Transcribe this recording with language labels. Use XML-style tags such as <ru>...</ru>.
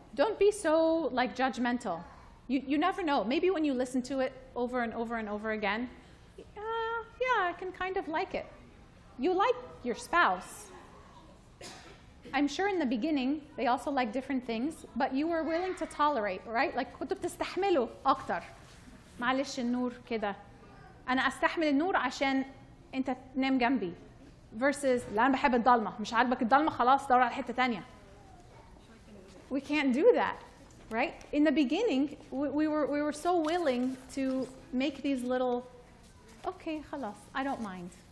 <en>Don't be so judgmental. You never know. Maybe when you listen to it over and over and over again, yeah, I can kind of like it. You like your spouse. I'm sure in the beginning they also like different things, but you were willing to tolerate, right?</en> <ar>Like كنتوا بتستحملوا أكتر. معلش النور كده. أنا أستحمل النور عشان أنت تنام جنبي. Versus لا أنا بحب الضلمة، مش عاجبك الضلمة خلاص دور على حتة تانية.</ar> <en>We can't do that, right? In the beginning, we were so willing to make these little, okay خلاص I don't mind.</en>